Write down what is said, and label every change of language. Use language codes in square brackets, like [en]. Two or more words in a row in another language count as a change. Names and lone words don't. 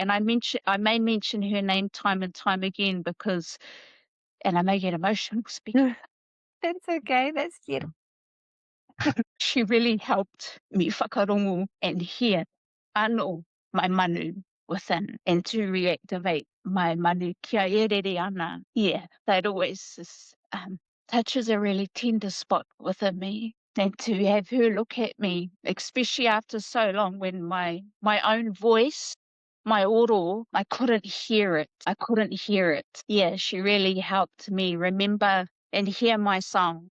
[en] And I may mention her name time and time again and I may get emotional speaking. That's okay. That's beautiful. She really helped me whakarongo and hear anō my manu within, and to reactivate my manu [mi] kia erere ana. [en] Yeah, that always touches a really tender spot within me. And to have her look at me, especially after so long, when my own voice, my oro, I couldn't hear it. Yeah, she really helped me remember and hear my song.